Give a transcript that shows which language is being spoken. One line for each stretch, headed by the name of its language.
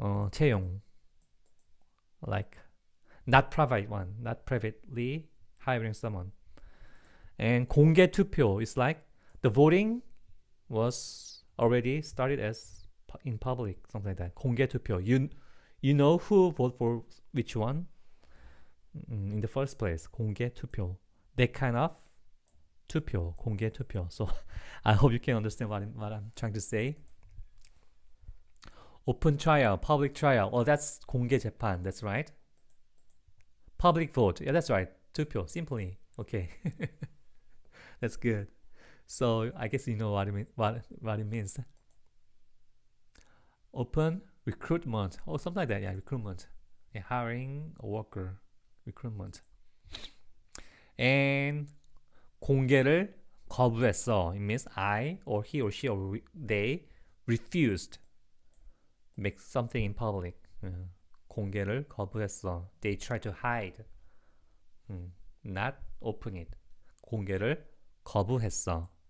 English: 채용, like not private one, not privately hiring someone. And 공개 투표 is like the voting was already started as in public, something like that. 공개 투표, you know who vote for which one in the first place. 공개 투표, that kind of 투표, 공개 투표. So I hope you can understand what I'm trying to say. Open trial, public trial. Oh, that's 공개 재판. That's right. Public vote. Yeah, that's right. 투표. Simply. Okay. That's good. So I guess you know what it means. Open recruitment. Oh, something like that. Yeah, recruitment. Yeah, hiring a worker. Recruitment.
Korean: And 공개를 거부했어.
English: It means I or he or she or they refused make something in public.
Korean: 공개를 거부했어.
English: They try to hide. Not open it.
Korean: 공개를 거부했어.